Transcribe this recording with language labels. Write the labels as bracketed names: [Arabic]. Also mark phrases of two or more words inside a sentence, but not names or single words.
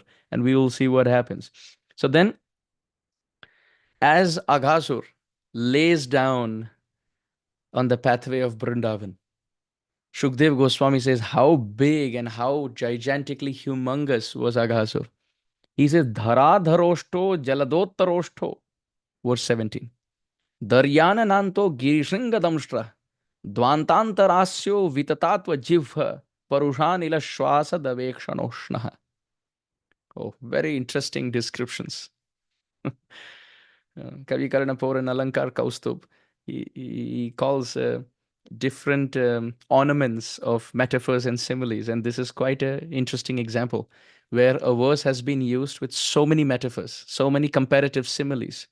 [English] And we will see what happens. So then, as Aghasur lays down on the pathway of Vrindavan, Shukdev Goswami says how big and how gigantically humongous was Aghasur. He says, [Sanskrit] धराधरोष्ठो जलदोत्तरोष्ठो, verse 17. दर्याननान्तो गिरिशृङ्गदंष्ट्रः, ध्वान्तान्तरास्यो वितताध्वजिह्वः, परुषानिलश्वासदवेक्षणोष्णः. [English] Oh, very interesting descriptions. Kavi Karnapuran Alankar Kaustubh, he calls different ornaments of metaphors and similes. And this is quite an interesting example where a verse has been used with so many metaphors, so many comparative similes.